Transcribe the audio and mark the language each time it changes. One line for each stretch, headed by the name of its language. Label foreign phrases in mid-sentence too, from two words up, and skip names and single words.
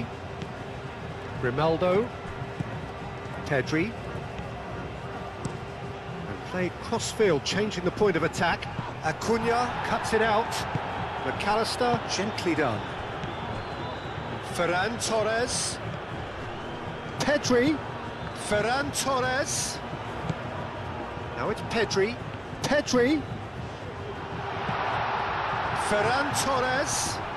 English: Grimaldo. Pedri. And played cross-field, changing the point of attack. Acuna cuts it out. McAllister, gently done. Ferran Torres. Pedri. Ferran Torres. Now it's Pedri. Pedri. Ferran Torres.